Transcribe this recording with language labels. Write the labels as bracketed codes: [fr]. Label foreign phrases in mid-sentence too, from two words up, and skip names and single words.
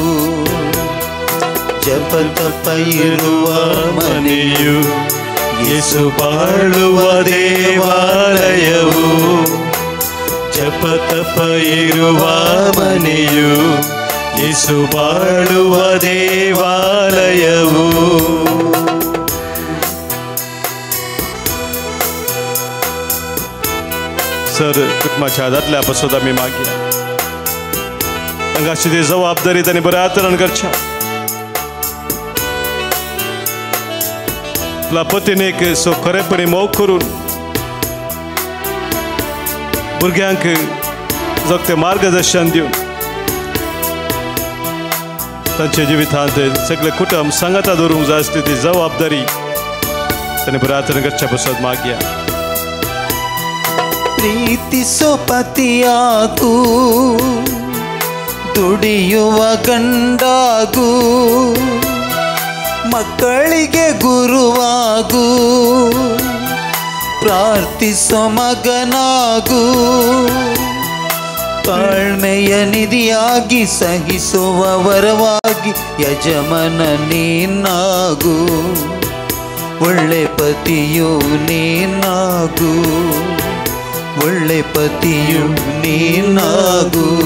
[kn] ಜಪತಪ ಇರುವ ಮನೆಯು ಯೇಸು ಬಾಳುವ ದೇವಾಲಯವು ಜಪತಪ ಇರುವ ಮನೆಯು ಯೇಸು ಬಾಳುವ ದೇವಾಲಯವು [kok] सर कुटुंबाच्या दादल्या पासून आमी मागया हांगाची ती जबाबदारी तांणी बऱ्या तरेन करच्या आपल्या पत्नीक सो खरेपणी मोग करून भुरग्यांक जगते मार्गदर्शन दिवन तांच्या जिवितांत सगळे कुटुंब संगता दवरूंक जाय आसली ती जबाबदारी तांणी बऱ्या तरेन करच्या पासून मागया [kn] ಪ್ರೀತಿಸೋ ಪತಿಯಾಗು ದುಡಿಯುವ ಗಂಡಾಗು ಮಕ್ಕಳಿಗೆ ಗುರುವಾಗು ಪ್ರಾರ್ಥಿಸೋ ಮಗನಾಗು ತಾಳ್ಮೆಯ ನಿಧಿಯಾಗಿ ಸಹಿಸುವ ವರವಾಗಿ ಯಜಮಾನ ನೀನಾಗು ಒಳ್ಳೆ ಪತಿಯು ನೀನಾಗು ಒಳ್ಳೆ ಪತಿಯು ನೀನಾಗು